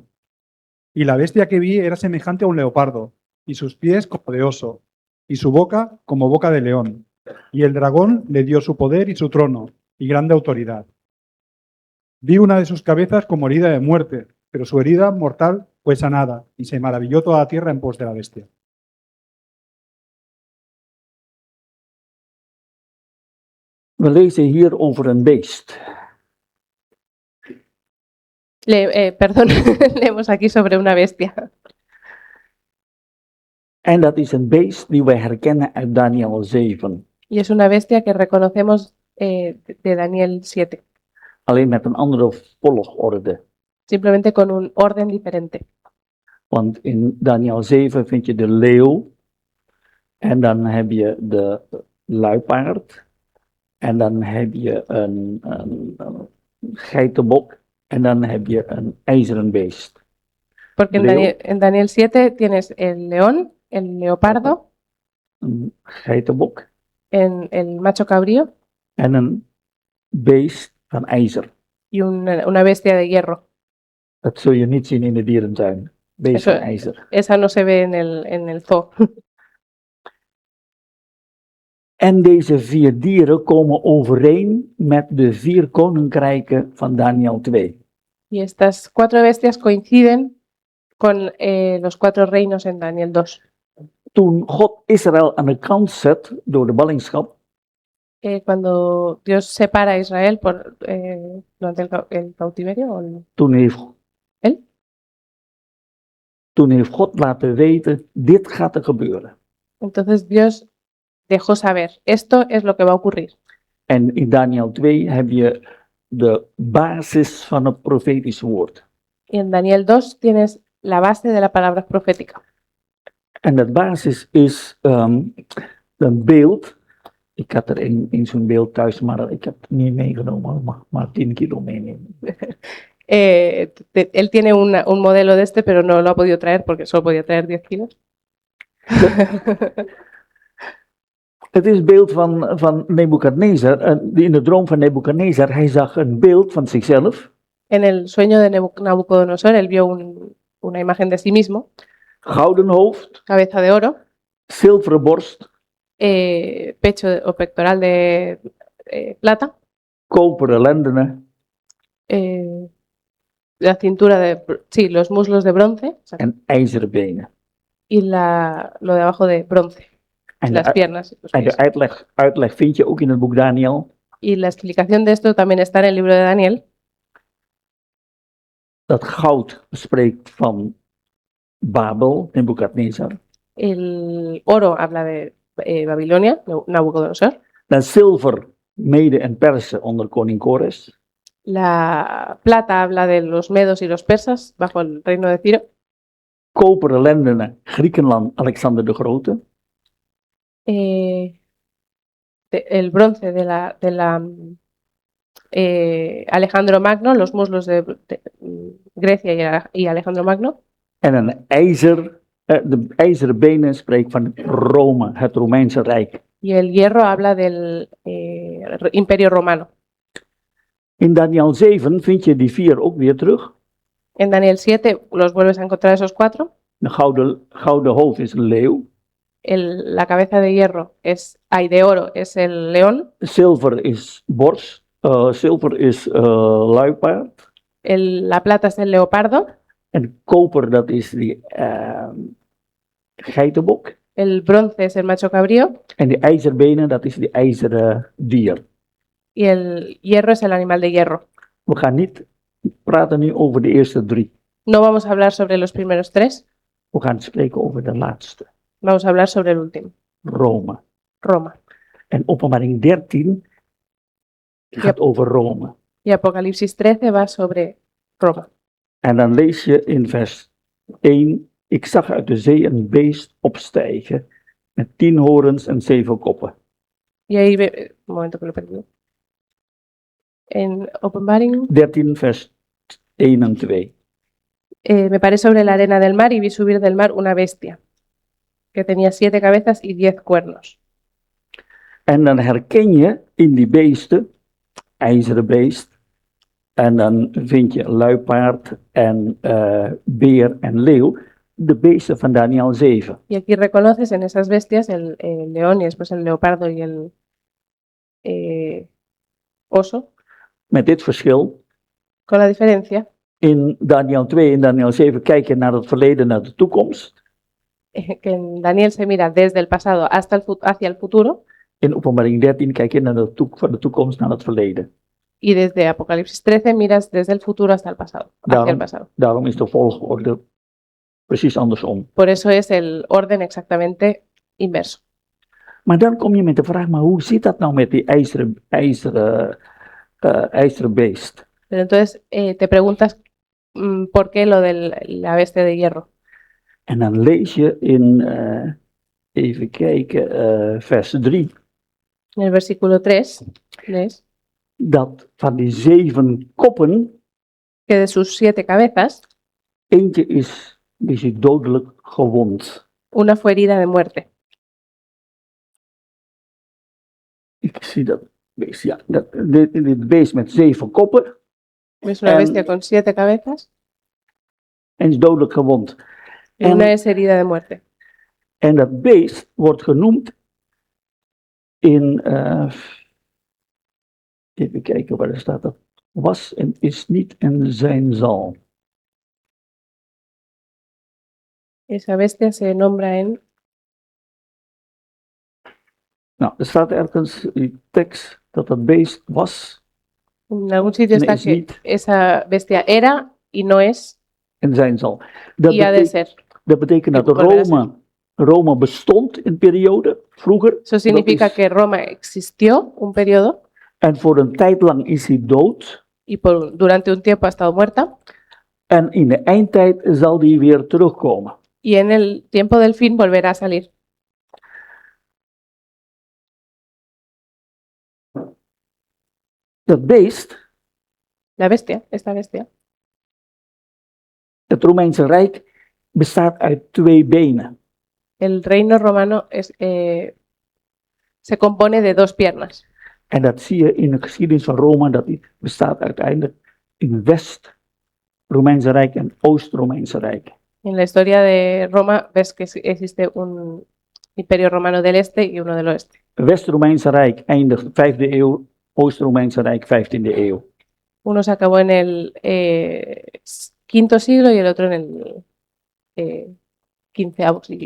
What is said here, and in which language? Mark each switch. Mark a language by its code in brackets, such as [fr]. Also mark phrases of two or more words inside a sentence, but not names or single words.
[es] Y la bestia que vi era semejante a un leopardo, y sus pies como de oso, y su boca como boca de león. Y el dragón le dio su poder y su trono y grande autoridad. Vi una de sus cabezas como herida de muerte, pero su herida mortal fue sanada y se maravilló toda la tierra en pos de la bestia. [nl] We lezen hier over een beest. [es] Perdón, leemos aquí sobre una bestia. [nl] En dat is een beest die wij herkennen uit Daniel 7. [es] Y es una bestia que reconocemos de Daniel 7, [nl] Alleen met een andere volgorde. [es] simplemente con un orden diferente. [nl] Want in Daniel 7 vind je de leeuw. En dan heb je de luipaard. En dan heb je een geitenbok. En dan heb je een ijzeren beest. [es] Porque Leo. en Daniel 7 tienes el león, el leopardo, [nl] Een geitenbok. [es] el macho cabrío [nl] En een beest van ijzer. [es] y una bestia de hierro. [nl] Dat zul je niet zien in de dierentuin. Beest [es] Eso- [nl] van ijzer. [es] Esa no se ve en el zoo. [nl] En deze 4 dieren komen overeen met de 4 koninkrijken van Daniel 2. [es] Y estas 4 bestias coinciden con los 4 reinos en Daniel 2. [nl] Toen God Israël aan de kant zet door de ballingschap, [es] Cuando Dios separa a Israel durante el cautiverio, ¿Él? [nl] toen heeft God laten weten, dit gaat er gebeuren. [es] Entonces Dios dejó saber, esto es lo que va a ocurrir. [nl] En in Daniel 2 heb je de basis van het profetische woord. Y en Daniel 2 tienes la base de la palabra profética. En dat basis is een beeld. Ik had er in zo'n beeld thuis, maar ik heb het niet meegenomen. Maar 10 kilo meenemen. [es] Él tiene un modelo de este, pero no lo ha podido traer porque solo podía traer 10 kilos. [nl] Het is het beeld van Nebukadnezar. In de droom van Nebukadnezar, hij zag een beeld van zichzelf. [es] En el sueño de Nabucodonosor, él vio una imagen de sí mismo, [nl] Gouden hoofd, [es] cabeza de oro, [nl] zilveren borst, [es] pecho o pectoral de plata, [nl] koperen lendenen [es] la cintura sí, los muslos de bronce [nl] en ijzeren benen. [es] y lo de abajo de bronce, [nl] En [es] las piernas. Los [nl] en de [es] pies. [nl] uitleg vind je ook in het boek Daniel. [es] Y la explicación de esto también está en el libro de Daniel. [nl] Dat goud spreekt van Babel, Nebukadnezar. [es] El oro habla de Babilonia, Nabucodonosor. [nl] Dat zilver, Mede en Persen onder koning Kores. [es] La plata habla de los medos y los persas bajo el reino de Ciro. [nl] Koperen lendenen, Griekenland, Alexander de Grote. [es] El bronce de Alejandro Magno, los muslos de Grecia y Alejandro Magno. [nl] En een de ijzeren benen spreekt van Rome, het Romeinse Rijk. [es] Y el hierro habla del Imperio Romano. [nl] In Daniel 7 vind je die 4 ook weer terug. [es] En Daniel 7 los vuelves a encontrar esos 4. [nl] De gouden hoofd is een leeuw. [es] La cabeza de hierro de oro es el león. [nl] Zilver is borst. Zilver is luipaard. [es] La plata es el leopardo. [nl] En koper, dat is die geitenbok. [es] El bronce es el macho cabrío. [nl] En die ijzerbenen, dat is die ijzeren dier. [es] Y el hierro es el animal de hierro. [nl] We gaan niet praten nu over de eerste 3. [es] No vamos a hablar sobre los primeros 3. [nl] We gaan spreken over de laatste. [es] Vamos a hablar sobre el último. [nl] Rome. [es] Roma. [nl] En Openbaring 13 gaat over Rome. [es] Y Apocalipsis 13 va sobre Roma. [nl] En dan lees je in vers 1. Ik zag uit de zee een beest opstijgen met 10 horens en 7 koppen. [es] Y ahí un momento que lo he perdido. [nl] En Openbaring 13 vers 1 en 2. [es] me paré sobre la arena del mar y vi subir del mar una bestia que tenía 7 cabezas y 10 cuernos. [nl] En dan herken je in die beesten, ijzeren beest, en dan vind je luipaard en beer en leeuw, de beesten van Daniel 7. [es] Y aquí reconoces en esas bestias el león y después el leopardo y el oso, [nl] Met dit verschil, [es] con la diferencia [nl] in Daniel 2 en Daniel 7 kijken naar het verleden, naar de toekomst. [es] que en Daniel se mira desde el pasado hasta hacia el futuro [nl] In Openbaring 13 kijk je naar van de toekomst naar het verleden. [es] y desde Apocalipsis 13 miras desde el futuro hasta el pasado, hacia el pasado. [nl] Daarom is de volgorde precies andersom. [es] Por eso es el orden exactamente inverso. [nl] Maar dan kom je met de vraag, maar hoe zit dat nou met die ijzeren beest? [es] Pero entonces te preguntas por qué lo de la bestia de hierro. [nl] En dan lees je in, even kijken, vers 3, [es] En el versículo 3 lees [nl] dat van die 7 koppen, [es] que de sus 7 cabezas, [nl] eentje is dodelijk gewond. [es] una fue herida de muerte. [nl] Ik zie dat beest, ja. Dit beest met 7 koppen [es] Es una [nl] En- [es] bestia con 7 cabezas [nl] en is dodelijk gewond. [es] y [nl] En- [es] una es herida de muerte. [nl] En dat beest wordt genoemd in, even kijken waar er staat, dat was en is niet en zijn zal. [es] Esa bestia se nombra en [nl] Nou, er staat ergens in die tekst dat dat beest was [es] algún sitio [nl] en [es] está [nl] is [es] que [nl] niet [es] esa bestia era y no es [nl] en zijn zal. Dat, [es] y ha de ser. [nl] dat betekent dat [es] volverá a ser. [nl] Rome bestond in periode, vroeger. [es] Eso significa [nl] Dat is- [es] que Roma existió un periodo [nl] En voor een tijd lang is hij dood. [es] y durante un tiempo ha estado muerta [nl] En in de eindtijd zal die weer terugkomen. [es] y en el tiempo del fin volverá a salir. [nl] Dat beest, [es] La bestia, esta bestia, [nl] het Romeinse Rijk, bestaat uit 2 benen. [es] el reino romano se compone de 2 piernas. [nl] En dat zie je in de geschiedenis van Rome, dat die bestaat uiteindelijk in het West-Romeinse Rijk en Oost-Romeinse Rijk. [es] En la historia de Roma ves que existe un imperio romano del este y uno del oeste. [nl] Het West-Romeinse Rijk eindigt 5e eeuw, Oost-Romeinse Rijk 15e eeuw. [es] Uno se acabó en el quinto siglo y el otro en el 15º siglo.